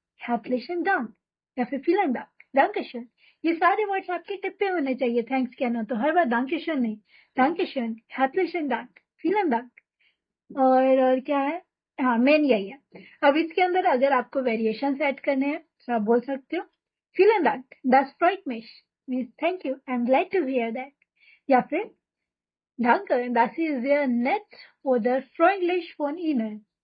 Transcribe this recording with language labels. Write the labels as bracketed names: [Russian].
[German] Herzlichen Dank [Hindi] या फिर [German] vielen Dank, Dankeschön. [Hindi] ये सारे वर्ड्स आपके टिप पे होने चाहिए थैंक्स के ना, तो हर बार Dankeschön नहीं, [German] Dankeschön, Herzlichen Dank, vielen Dank। [Hindi] और क्या है, हाँ मेन यही है। अब इसके अंदर अगर आपको वेरिएशन ऐड करने हैं तो आप बोल सकते हो [German] vielen Dank, das freut mich, [English] means thank you, I'm glad to hear that। [German] या फिर Danke, das ist sehr nett oder freundlich von Ihnen.